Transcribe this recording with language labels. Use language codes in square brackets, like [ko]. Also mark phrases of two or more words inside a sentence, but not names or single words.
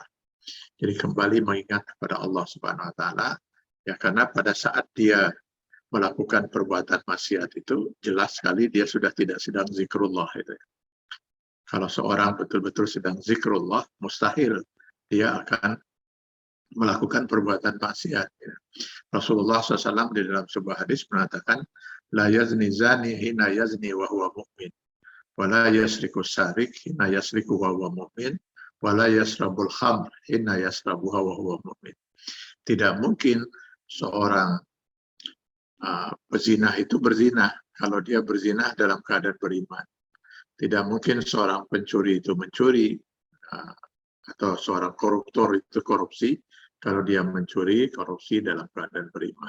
[id] Jadi kembali mengingat kepada Allah [ar] سبحانه وتعالى, [id] ya, karena pada saat dia melakukan perbuatan maksiat itu jelas sekali dia sudah tidak sedang zikrullah itu. Kalau seorang betul-betul sedang zikrullah, mustahil dia akan melakukan perbuatan maksiat. Rasulullah SAW di dalam sebuah hadis mengatakan, [ar] لا يزني الزاني حين يزني وهو مؤمن ولا يسرق السارق حين يسرق وهو مؤمن ولا يشرب الخمر حين يشربها وهو مؤمن. [id] Tidak mungkin seorang pezinah itu berzinah kalau dia berzinah dalam keadaan beriman. Tidak mungkin seorang pencuri itu mencuri, atau seorang koruptor itu korupsi kalau dia mencuri, korupsi dalam keadaan beriman.